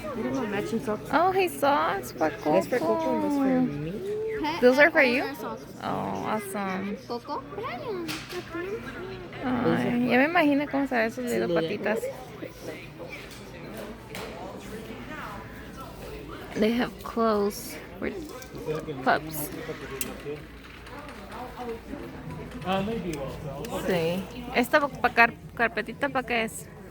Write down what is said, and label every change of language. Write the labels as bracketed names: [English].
[English] We don't want matching socks. Oh, hey, socks for Coco. That's for Coco and that's for Mimi. Those are for All you? their socks. Oh, awesome. Coco. Brian. [Spanish] Ay, ya me imagino cómo se ven sus little patitas. [English] They have clothes for pups. [Spanish] Sí. ¿Esta carpetita para qué es?